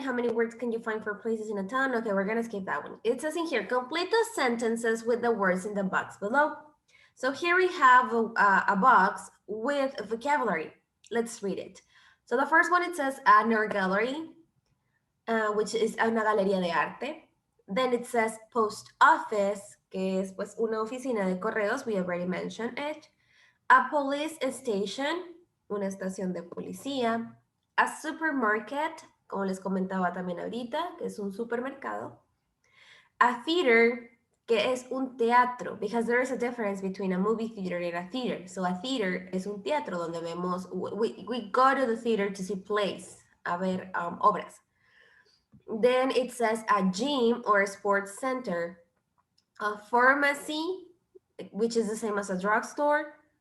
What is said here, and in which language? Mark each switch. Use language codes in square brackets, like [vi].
[en] How many words can you find for places in a town? Okay, we're gonna skip that one. It says in here, complete the sentences with the words in the box below. So here we have a box with vocabulary. Let's read it. So the first one, it says an art gallery, which is [es] una galería de arte. [en] Then it says post office, [es] que es pues una oficina de correos. [en] We already mentioned it. A police station, [es] una estación de policía. [en] A supermarket, [es] como les comentaba también ahorita, que es un supermercado. [en] A theater, [es] que es un teatro, [en] because there is a difference between a movie theater and a theater. So a theater [es] es un teatro donde vemos, [en] we go to the theater to see plays, [es] a ver obras. [en] Then it says a gym or a sports center. A pharmacy, which is the same as a drugstore.